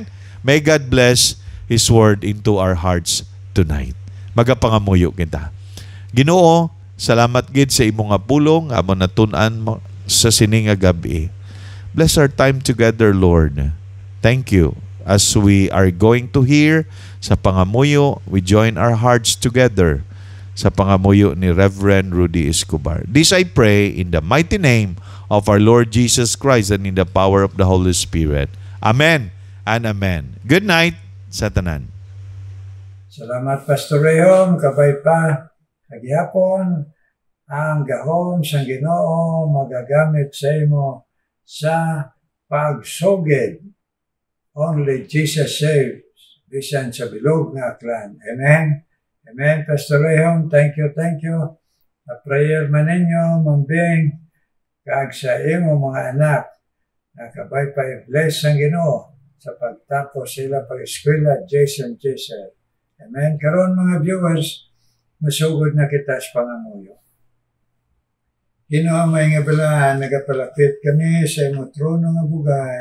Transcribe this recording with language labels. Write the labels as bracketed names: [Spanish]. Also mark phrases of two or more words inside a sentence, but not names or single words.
[English] May God bless His word into our hearts tonight. [Hiligaynon] Magapangamuyo kita. Ginoo, salamat gid sa imong nga pulong, amo natun-an mo sa sining nga gabi. [English] Bless our time together, Lord. Thank you. As we are going to hear [Hiligaynon] sa pangamuyo, [English] we join our hearts together [Hiligaynon] sa pangamuyo ni [English] Reverend Rudy Escobar. This I pray in the mighty name of our Lord Jesus Christ and in the power of the Holy Spirit. Amen and amen. Good night [Hiligaynon] sa tanan. Salamat, Pastor Rehom. Kabay pa. Kagihapon, ang gahom sa Ginoo magagamit sa imo sa pagsugid. [English] Only Jesus saves. [Hiligaynon] Bisan sa bilog nga aklan. [English] Amen. Amen, Pastor Rehom. Thank you, thank you. [Hiligaynon] A prayer man ninyo, mambing, kag sa imo mga anak, nakabay pa i-bless ang Ginoo sa pagtapos sila pag-eskwela, Jason. [English] Amen. [Hiligaynon] Karon mga viewers, masugod na kita sa pangamuyo. Ginoo, may nga bala, nagapalapit kami sa imo trono nga bugay.